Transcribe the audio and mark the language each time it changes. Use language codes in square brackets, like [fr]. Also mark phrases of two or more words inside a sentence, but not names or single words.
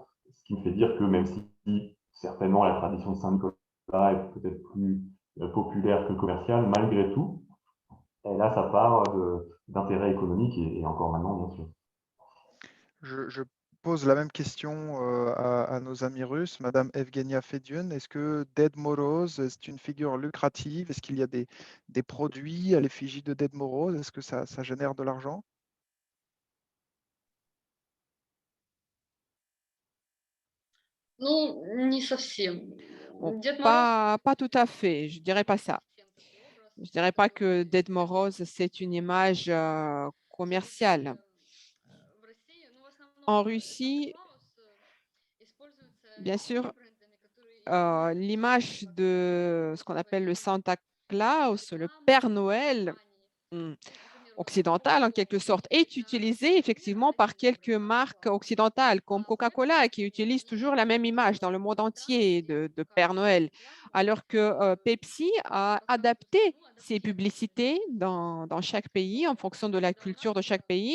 [fr] Ce qui me fait dire que même si certainement la tradition de Saint-Nicolas est peut-être plus populaire que commerciale, malgré tout, elle a sa part d'intérêt économique et encore maintenant, bien sûr. Je pose la même question à nos amis russes. Madame Evgenia Fediun, est-ce que Ded Moroz est une figure lucrative? Est-ce qu'il y a des produits à l'effigie de Ded Moroz? Est-ce que ça génère de l'argent? [ru] Ну, не совсем. [fr] Bon, [ru] Дед Мороз [fr] pas tout à fait, je dirais pas ça. [ru] чем-то и образ. [fr] Je dirais pas que Dead Moroz, c'est une image commerciale. [ru] В России, ну, в основном [fr] En Russie, [ru] Санта-Клаус используется [fr] bien [ru] теми [fr] sûr, [ru] брендами, которые имеют [fr] l'image de ce qu'on appelle le [ru] производителей [fr] Santa Claus, le [ru] рекламы, [fr] Père Noël [ru] компаний. Например, вот [fr] occidental en quelque sorte, est utilisé effectivement par quelques marques occidentales comme Coca-Cola qui utilisent toujours la même image dans le monde entier de Père Noël, alors que Pepsi a adapté ses publicités dans chaque pays en fonction de la culture de chaque pays.